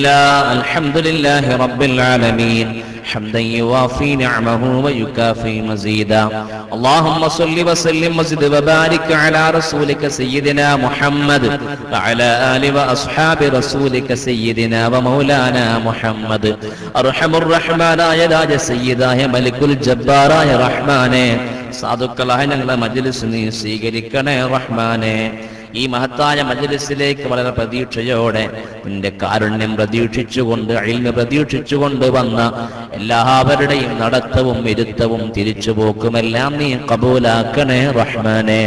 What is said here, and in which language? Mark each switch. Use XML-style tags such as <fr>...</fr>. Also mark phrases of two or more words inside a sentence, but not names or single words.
<ar>لله رب العالمين حمدا يوافي نعمه ويكافي مزيدا اللهم صل وسلم وزد وبارك على رسولك سيدنا محمد وعلى آل وأصحاب رسولك سيدنا ومولانا محمد أرحم الرحمن يا راج سيدا يا ملك الجبار يا رحمن</ar> <ml>സാധുക്കളായ ഞങ്ങളുടെ മജ്‌ലിസ് നീ സ്വീകരിക്കണേ റഹ്മാനേ. ഈ മഹത്തായ മജ്‌ലിസിലേക്ക് വളരെ പ്രതീക്ഷയോടെ നിന്റെ കാരുണ്യം പ്രതീക്ഷിച്ചുകൊണ്ട്, ഇൽമ പ്രതീക്ഷിച്ചുകൊണ്ട് വന്ന എല്ലാവരുടെയും നടത്തവും ഇരുത്തവും തിരിച്ചുപോക്കുമെല്ലാം നീ കബൂലാക്കണേ റഹ്മാനേ.</ml>